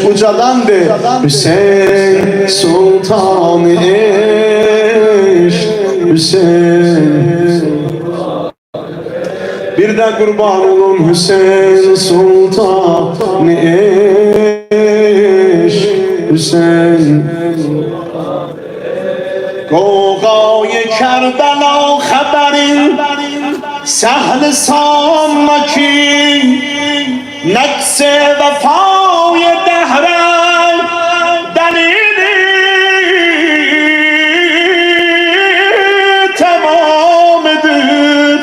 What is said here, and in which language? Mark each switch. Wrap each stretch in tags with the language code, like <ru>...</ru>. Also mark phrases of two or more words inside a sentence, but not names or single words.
<az>Ucadan de Hüseyin Sultan-ı Eşk, Hüseyin. Bir de kurban olun Hüseyin Sultan-ı Eşk, Hüseyin. Qoğayı Kərbəla xəbərin səhl-i sanma ki nəqs-i vəfayı dəhrə dəlili tamamidir.</az>